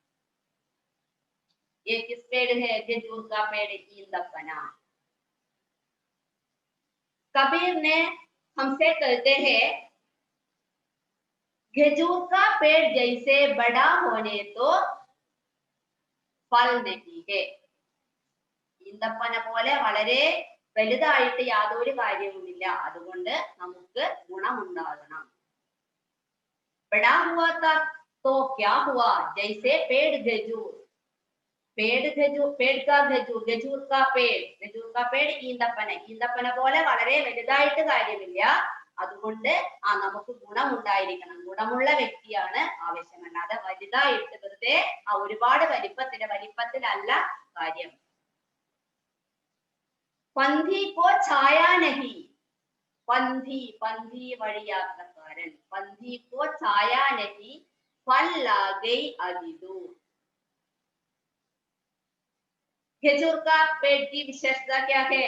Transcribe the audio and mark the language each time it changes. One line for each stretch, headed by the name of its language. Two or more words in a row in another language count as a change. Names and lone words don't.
Hindi: ये किस पेड़ है? खजूर का पेड़, ईंदपना। कबीर ने हमसे कहते हैं खजूर का पेड़ जैसे बड़ा होने तो फल नहीं है।
Malayalam: ഈന്തപ്പന പോലെ വളരെ വലുതായിട്ട് യാതൊരു കാര്യവുമില്ല, അതുകൊണ്ട് നമുക്ക് ഗുണമുണ്ടാകണം.
Hindi: बड़ा हुआ था तो क्या हुआ, जैसे पेड़ खजूर, पेड़ का खजूर का पेड़
Malayalam: ഈന്തപ്പന പോലെ വളരെ വലുതായിട്ട് കാര്യമില്ല, അതുകൊണ്ട് നമുക്ക് ഗുണമുണ്ടായിരിക്കണം. ഗുണമുള്ള വ്യക്തിയാണ് ആവശ്യം, അല്ലാതെ വലുതായിട്ട് വെറുതെ ഒരുപാട് വലിപ്പത്തിലല്ല കാര്യം.
Hindi: पंथी को छाया नहीं, पंथी वഴിയാത്രക്കാരൻ, पंथी को छाया नहीं, फल ला गई अति दूर। खजूर का पेड़ की विशेषता क्या है?